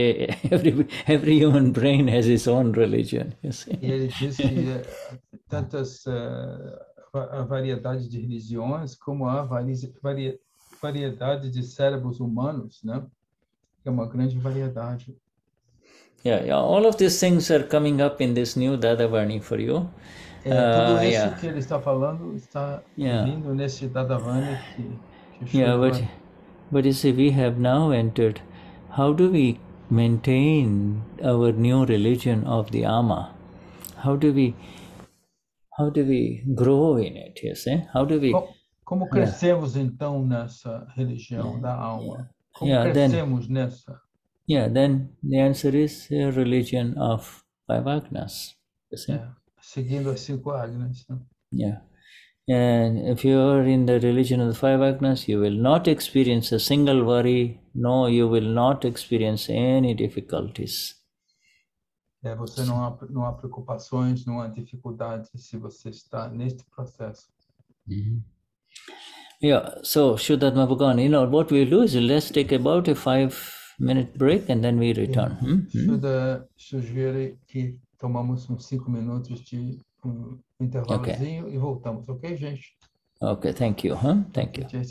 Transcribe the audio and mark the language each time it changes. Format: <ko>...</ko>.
<en>Every human brain has its own religion. You see?</en> <pt>E ele diz que tantas variedade de religiões como há variedade de cérebros humanos, né? É uma grande variedade.</pt> <en>Yeah, all of these things are coming up in this new Dadavarni for you.</en> <pt>Tudo isso que ele está falando está vindo nesse Dadavarni que</pt> <en>but you see, we have now entered. How do we maintain our new religion of the Ama? How do we grow in it? You see? How do we?</en> <pt>Como crescemos então nessa religião da alma? Como crescemos nessa?</pt> <en>Yeah, then the answer is a religion of five agnas. You see?</en> <pt>Seguindo as 5 agnas.</pt> <en>Yeah. And if you are in the religion of the five agnas, you will not experience a single worry. No, you will not experience any difficulties.</en> <pt>Você não há preocupações, não há dificuldades se você está neste processo.</pt> <en>Yeah, so Vishuddhatma Bhagavan, what we'll do is let's take about a 5-minute break and then we return.</en> <pt>Shuddha sugere que tomamos uns 5 minutos de intervalozinho e voltamos, ok, gente?</pt> <en>Okay, thank you. Thank you.</en>